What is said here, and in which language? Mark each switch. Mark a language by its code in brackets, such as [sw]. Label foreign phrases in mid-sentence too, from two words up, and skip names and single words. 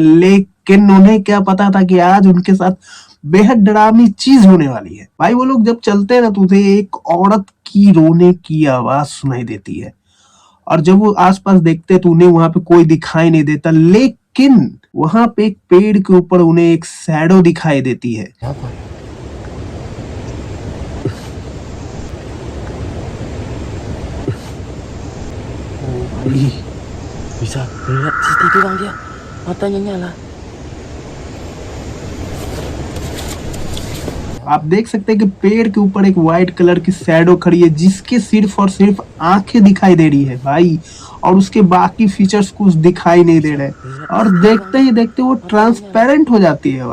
[hi] लेकिन उन्हें क्या पता था कि आज उनके साथ बेहद डरावनी चीज होने वाली है। भाई वो लोग जब चलते हैं ना तो उन्हें एक औरत की रोने की आवाज सुनाई देती है और जब वो आसपास देखते हैं तो उन्हें वहां पे कोई दिखाई नहीं देता। लेकिन वहां पे एक पेड़ के ऊपर उन्हें एक शैडो दिखाई देती है। [id] Ih, bisa lihat CCTV bang dia, matanya nyala. [hi] आप देख सकते हैं कि पेड़ के ऊपर एक [en] white color [hi] की शैडो खड़ी है जिसके सिर्फ और सिर्फ आंखें दिखाई दे रही है भाई, और उसके बाकी फीचर्स कुछ दिखाई नहीं दे रहे और देखते ही देखते वो ट्रांसपेरेंट हो जाती है।